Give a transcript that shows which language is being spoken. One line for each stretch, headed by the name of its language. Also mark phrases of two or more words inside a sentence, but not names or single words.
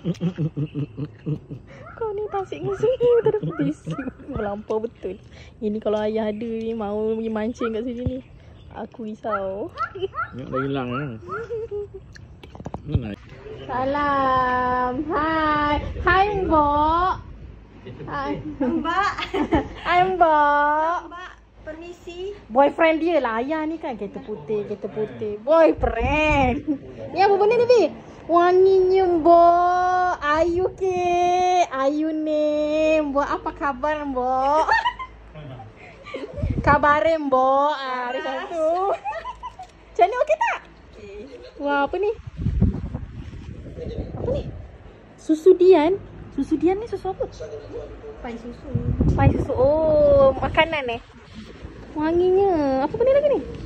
Malay: Kau ni tasik dengan sungai tak ada besi. Melampau betul. Ini kalau ayah ada ni mau pergi mancing kat sini ni, aku risau. Tengok dah hilang kan? Mana? Salam. Hai. Hai Mbok. Hai. Mbak. Hai Mbok. Mbak, misi. Boyfriend dia lah. Ayah ni kan kereta putih. Boyfriend. Ni apa benda ni, Bi? Wanginya, Mbok. Ayu ke? Ayu ni. Mbok apa kabar, Mbok? Kabarin, Mbok. Ada macam tu. Macam ni okey tak? Okey. Wah, apa ni? Apa ni? Susu Dian. Susu Dian ni susu apa? Pai susu. Pai susu. Oh, makanan wanginya. Apa benda lagi ni?